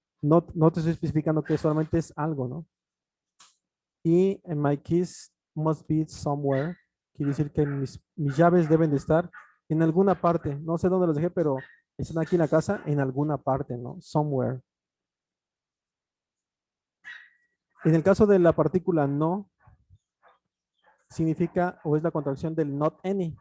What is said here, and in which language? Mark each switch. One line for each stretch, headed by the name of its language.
Spanish: No te estoy especificando que solamente es algo, ¿no?
English: Y my keys must be somewhere.
Spanish: Quiere decir que mis llaves deben de estar en alguna parte. No sé dónde las dejé, pero están aquí en la casa en alguna parte, ¿no? Somewhere. En el caso de la partícula no, significa o es la contracción del not any.